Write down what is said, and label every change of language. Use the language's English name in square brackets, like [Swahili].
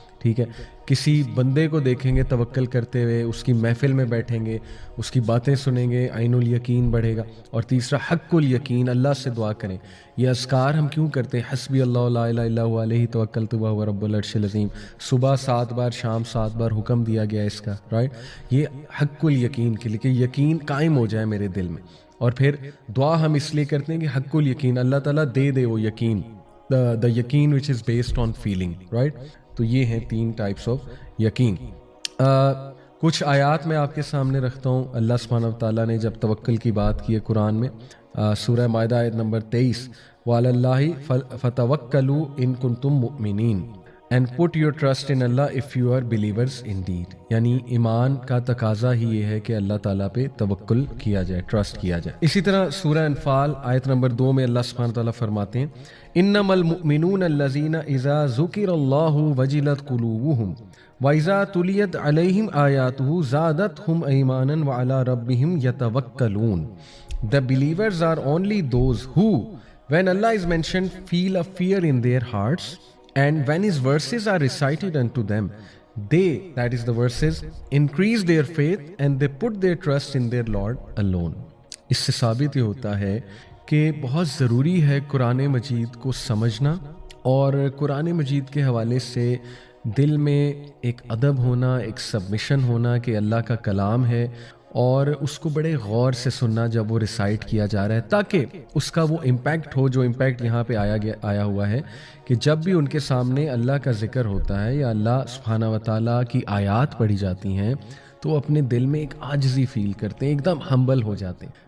[Urdu] ٹھیک ہے، کسی بندے کو دیکھیں گے توکل کرتے ہوئے، اس کی محفل میں بیٹھیں گے، اس کی باتیں سنیں گے، عین الیقین بڑھے گا. اور تیسرا حق الیقین، اللہ سے دعا کریں. یہ اذکار ہم کیوں کرتے ہیں؟ [Arabic] حسبی اللہ لا الہ الا هو علیہ توکلت وہو رب العرش العظیم. [Urdu] صبح 7 بار، شام 7 بار حکم دیا گیا اس کا، رائٹ. یہ حق الیقین کے لیے کہ یقین قائم ہو جائے میرے دل میں. اور پھر دعا ہم اس لیے کرتے ہیں کہ حق الیقین، اللہ تعالیٰ دے دے وہ یقین، [English] دا یقین وچ از بیسڈ آن فیلنگ، [Urdu] right. تو یہ ہیں 3 [English] Types of یقین. [Urdu] کچھ آیات میں آپ کے سامنے رکھتا ہوں. اللہ سبحانہ وتعالیٰ نے جب توکل کی بات کی ہے قرآن میں، سورہ مائدہ آیت نمبر 23، [Arabic] وعلی اللہ فتوکلوا ان کنتم مؤمنین [English] and put your trust in Allah if you are believers indeed. [Urdu] یعنی ایمان کا تقاضا ہی یہ ہے کہ اللہ تعالیٰ پہ توکل کیا جائے، ٹرسٹ کیا جائے. اسی طرح سورہ انفال آیت نمبر 2 میں اللہ سبحانہ وتعالیٰ فرماتے ہیں [Arabic] انما المؤمنون الذین اذا ذکر اللہ وجلت قلوبہم وَإِذَا تُلِيَتْ عَلَيْهِمْ آيَاتُهُ زَادَتْهُمْ إِيمَانًا وَعَلَىٰ رَبِّهِمْ يَتَوَكَّلُونَ. [English] The believers are only those who, when Allah is mentioned, feel a fear in their hearts, and when His verses are recited unto them, they, that is the verses, increase their faith and they put their trust in their Lord alone. [Urdu] اس سے ثابت یہ ہوتا ہے کہ بہت ضروری ہے قرآن مجید کو سمجھنا، اور قرآن مجید کے حوالے سے دل میں ایک ادب ہونا، ایک سبمیشن ہونا کہ اللہ کا کلام ہے، اور اس کو بڑے غور سے سننا جب وہ ریسائٹ کیا جا رہا ہے، تاکہ اس کا وہ امپیکٹ ہو جو امپیکٹ یہاں پہ آیا ہوا ہے کہ جب بھی ان کے سامنے اللہ کا ذکر ہوتا ہے یا اللہ سبحانہ وتعالیٰ کی آیات پڑھی جاتی ہیں تو وہ اپنے دل میں ایک عاجزی فیل کرتے ہیں، ایک دم ہمبل ہو جاتے ہیں.